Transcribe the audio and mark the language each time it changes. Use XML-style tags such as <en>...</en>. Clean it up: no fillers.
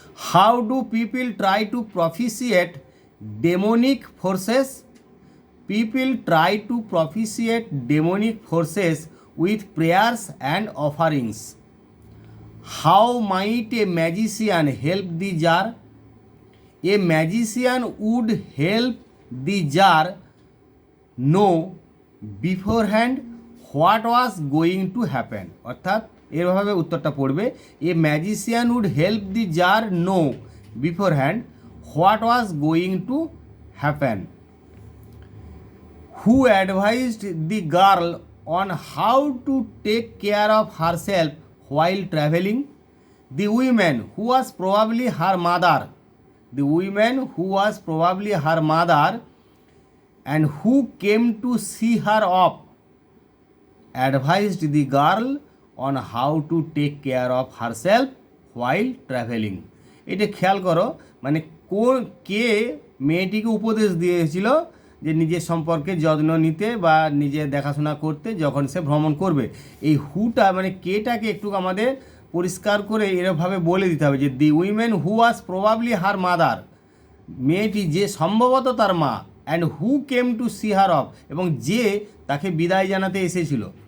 <en>How do people try to propitiate demonic forces? People try to propitiate demonic forces with prayers and offerings. How might a magician help the jar? A magician would help the jar know beforehand what was going to happen?</en> <bn>অর্থাৎ এরভাবে উত্তরটা পড়বে,</bn> <en>A magician would help the jar know beforehand what was going to happen. Who advised the girl on how to take care of herself while travelling? The woman who was probably her mother. The woman who was probably her mother and who came to see her off advised the girl on how to take care of herself while traveling.</en> <bn>এটা খেয়াল করো, মানে কে মেয়েটিকে উপদেশ দিয়েছিল যে নিজের সম্পর্কে যত্ন নিতে বা নিজের দেখাশোনা করতে যখন সে ভ্রমণ করবে। এই হুটা মানে কেটাকে একটু আমাদের পরিষ্কার করে এরভাবে বলে দিতে হবে যে</bn> <en>the women who was probably her mother,</en> <bn>মেয়েটি যে সম্ভবত তার মা,</bn> <en>and who came to see her off,</en> <bn>এবং যে তাকে বিদায় জানাতে এসেছিল।</bn>